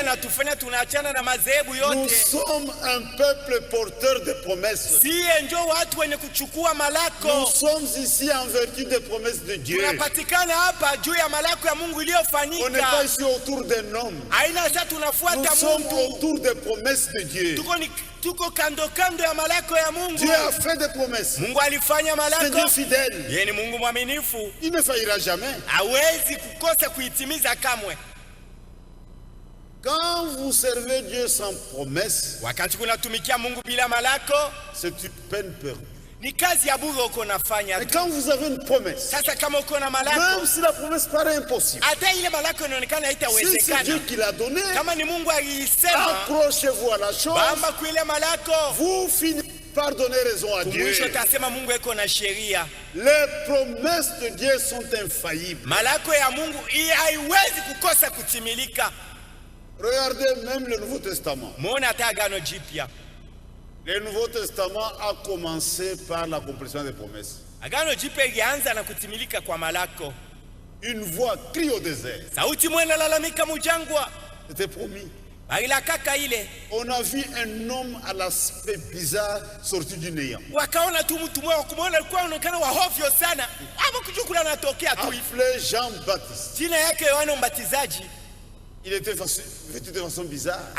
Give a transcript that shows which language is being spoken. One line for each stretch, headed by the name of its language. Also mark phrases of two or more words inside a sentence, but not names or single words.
French: Nous sommes un peuple porteur de promesses. Nous sommes ici en vertu des promesses de Dieu. On n'est pas ici autour d'un homme. Nous sommes autour des promesses de Dieu.
Swahili: tuko kando kando ya malako ya Mungu.
French: Dieu a fait des promesses.
Swahili: Mungu alifanya malako.
French: C'est Dieu fidèle.
Swahili: Yeye ni Mungu mwaminifu.
French: Il ne faillira jamais.
Swahili: Hawezi kukosa kuitimiza kamwe.
French: Quand vous servez Dieu sans promesse,
Swahili: wakati kunatumikia Mungu bila malako,
French: c'est une peine perdue.
Swahili: Ni kazi ya bure uko nafanya.
French: Et quand vous avez une promesse,
Swahili: sasa kama uko na malako,
French: même si la promesse paraît impossible,
Swahili: hata ile malako inaonekana haitawezekana,
French: si c'est Dieu qui l'a donné,
Swahili: kama ni Mungu alisema,
French: accrochez-vous à la chose,
Swahili: bamba kuile malako,
French: vous finissez par donner raison à Dieu.
Swahili: Mwisho tasema Mungu eko na sheria.
French: Les promesses de Dieu sont infaillibles.
Swahili: Malako ya Mungu haiwezi kukosa kutimilika.
French: Regardez même le Nouveau Testament.
Swahili: Muone hata Agano Jipya.
French: Le Nouveau Testament a commencé par l'accomplissement des promesses.
Swahili: Agano Jipya ilianza na kutimilika kwa malako.
French: Une voix crie au désert.
Swahili: Sauti mwena lalamika mujangwa.
French: C'était promis. On a vu un homme à l'aspect bizarre sorti du néant. Appelé Jean-Baptiste. Il était vêtu de façon bizarre.